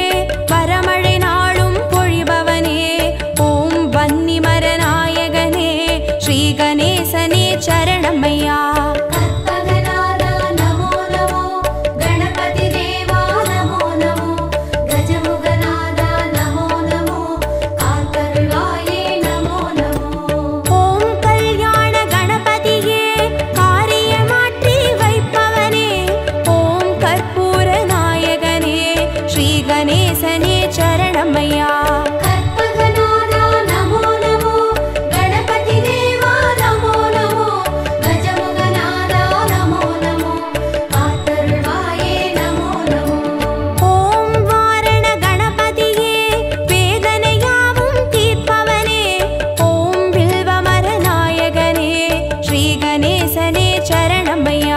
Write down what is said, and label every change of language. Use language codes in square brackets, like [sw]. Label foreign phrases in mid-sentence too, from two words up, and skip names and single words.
[ta] வரமழை நாளும் பொழிபவனே ஓம் வன்னிமர நாயகனே ஸ்ரீ கணேசனே சரணமய்யா [sa] कल्पगनादा नमो नमो गणपति देवा नमो नमो गजमुगनादा नमो नमो कातरुणाये नमो नमो [ta] ஓம் கல்யாண கணபதியே காரியமாற்றி வைப்பவனே ஓம் கற்பூர நாயகனே ஸ்ரீ கணேசனே சரணமய்யா [sa] कल्पगनादा नमो नमो गणपति देवा नमो नमो गजमुगनादा नमो नमो कातरुणाये नमो नमो [ta] ஓம் வாரண கணபதியே வேதனையாவும் தீர்ப்பவனே ஓம் வில்வமர நாயகனே ஸ்ரீ கணேசனே சரணமய்யா